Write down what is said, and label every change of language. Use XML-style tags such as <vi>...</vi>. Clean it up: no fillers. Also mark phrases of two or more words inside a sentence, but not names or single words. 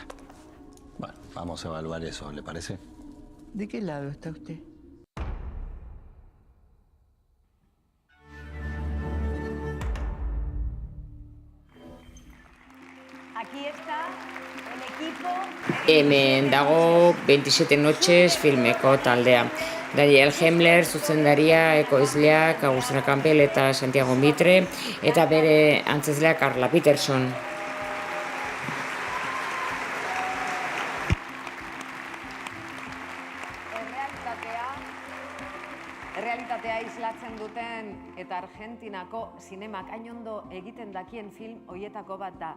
<es>Bueno, vamos a evaluar eso, ¿le parece? ¿De qué lado está usted? Aquí está el equipo.</es> <eu>Hemen dago 27 noches filmeko taldea. Daniel Hemmler zuzendaria, ekoizleak Agustina Campbell eta Santiago Mitre, eta bere antzezlea Carla Peterson. Errealitatea islatzen duten eta Argentinako zinemak hain ondo egiten dakien film hoietako bat da.</eu>